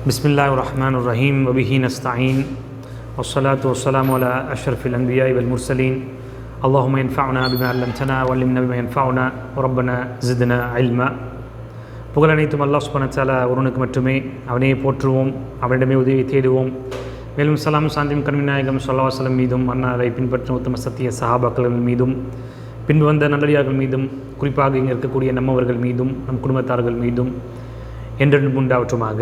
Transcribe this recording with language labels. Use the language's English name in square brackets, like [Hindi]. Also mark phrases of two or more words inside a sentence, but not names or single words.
[Arabic] بسم الله الرحمن الرحيم وبه نستعين والصلاة والسلام على أشرف الأنبياء والمرسلين اللهم انفعنا بما علمتنا وعلمنا بما ينفعنا ربنا زدنا علما. [Tamil] புகழ் அனைத்தும் அல்லாஹ் [Arabic] سبحانه وتعالى [Tamil] ஒருவனுக்கு மட்டுமே. அவனையே போற்றுவோம், அவனிடமே உதவி தேடுவோம். மேலும் சலாம் சாந்தியும் கண்மிநாயகம் [Arabic] صلى الله عليه وسلم [Tamil] மீதும், அன்னாரை பின்பற்றும் உத்தம சத்திய சஹாபாக்கள் மீதும், பின்பு வந்த நல்லடியார்கள் மீதும், குறிப்பாக இங்கே இருக்கக்கூடிய நம்மவர்கள் மீதும், நம் குடும்பத்தார்கள் மீதும் என்றென்றும் உண்டாவற்றுமாக.